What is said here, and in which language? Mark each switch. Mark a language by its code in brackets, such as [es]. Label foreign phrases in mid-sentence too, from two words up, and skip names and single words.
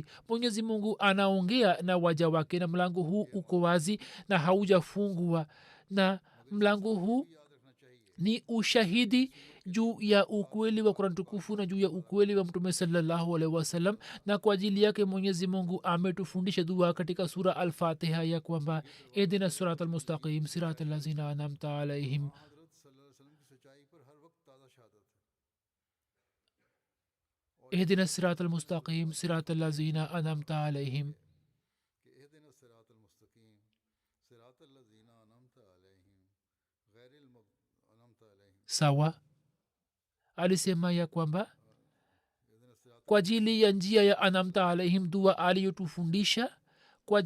[sw] Mwenyezi Mungu anaongea na waja wake na mlango huu uko wazi na haujafungwa, na mlango huu ni ushahidi juu ya ukweli wa Qur'an tukufu na juu ya ukweli wa mtume [ar] صلى الله عليه وسلم. [sw] Na kwa ajili yake Mwenyezi Mungu ametufundisha dua katika sura al-Fatiha ya kwamba [ar] اهدنا الصراط المستقيم صراط الذين أنعمت عليهم, اهدنا الصراط المستقيم صراط الذين أنعمت عليهم. [sw] Sawa, alisema ya kwamba kwa ajili ya njia ya [ar] أنعمت عليهم [sw] dua aliyotufundisha, kwa